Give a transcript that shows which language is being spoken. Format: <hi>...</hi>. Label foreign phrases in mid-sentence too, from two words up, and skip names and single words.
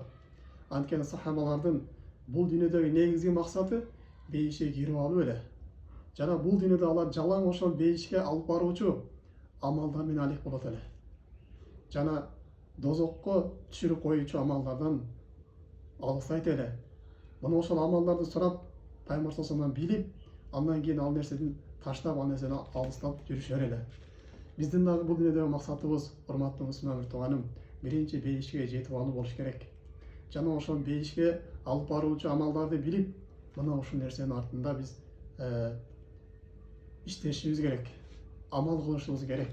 <ky>Анткени сахабалардын бул дүйнөдөгү негизги максаты бейишке кирип алуу эле. Жана бул дүйнөдө алар жалаң ошол бейишке алып баруучу амалдар менен алек болот эле. Жана дозокко түшүрүп коюучу амалдардан алыстайт эле. Мына ошол амалдарды сурап, Пайгамбар</ky> <ar>صلى الله عليه وسلم</ar> <ky>билип, андан кийин ал нерседен таштап, ал нерседен алыстап жүрүшөр эле. Биздин дагы бул дүйнөдөгү максатыбыз, урматтуу мусулман тууганым, биринчи бейишке жетип алуу болуш керек. Жана ошол бейишке алып баруучу амалдарды билип, мына ушул нерсенин артында биз иштешибиз керек, амал кылышыбыз керек.</ky>